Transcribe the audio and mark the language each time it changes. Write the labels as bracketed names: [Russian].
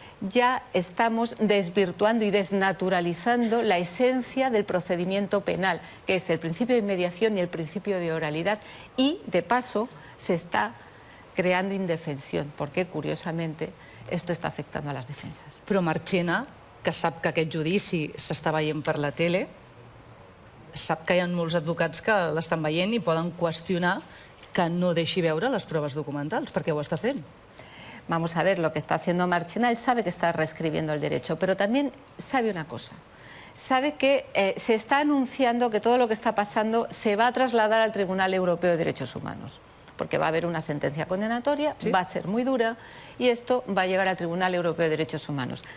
[Spanish] ya estamos desvirtuando y desnaturalizando la esencia del procedimiento penal, que es el principio de inmediación y el principio de oralidad, y de paso se está creando indefensión, porque curiosamente esto está afectando a las defensas. [Catalan] Però Marchena, que sap que aquest judici s'està veient per la tele, sap que hi ha molts advocats que l'estan veient i poden qüestionar que no deixi veure les proves documentals, perquè ho està fent. [Spanish] Vamos a ver lo que está haciendo Marchena. Él sabe que está reescribiendo el derecho, pero también sabe una cosa. Sabe que se está anunciando que todo lo que está pasando se va a trasladar al Tribunal Europeo de Derechos Humanos, porque va a haber una sentencia condenatoria, va a ser muy dura, y esto va a llegar al Tribunal Europeo de Derechos Humanos.